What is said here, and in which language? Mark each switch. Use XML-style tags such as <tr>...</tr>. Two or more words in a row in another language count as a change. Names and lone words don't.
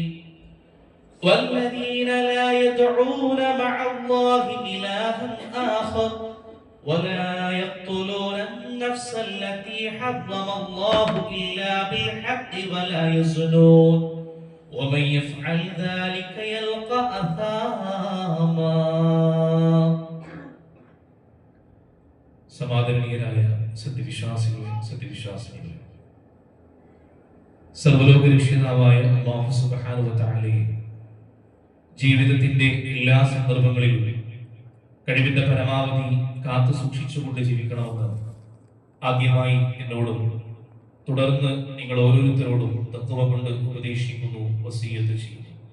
<ar>والذين لا يدعون مع الله إلها آخر ولا يقتلون النفس التي حرم الله إلا بالحق ولا يزنون ومن يفعل ذلك يلقى أثاما.</ar> <ml>സമാദരണീയരായ സത്യവിശ്വാസികളെ, സർവ്വലോക രക്ഷിതാവായ</ml> <ar>الله سبحانه وتعالى</ar> <ml>ജീവിതത്തിന്റെ എല്ലാ സന്ദർഭങ്ങളിലും കഴിവിന്റെ പരമാവധി കാത്തു സൂക്ഷിച്ചുകൊണ്ട് ജീവിക്കണമെന്ന് ആദ്യമായി എന്നോടും തുടർന്ന് നിങ്ങൾ ഓരോരുത്തരോടും തഖ്വ കൊണ്ട് ഉപദേശിക്കുന്നു, വസിയ്യത്ത് ചെയ്യുന്നു.</ml>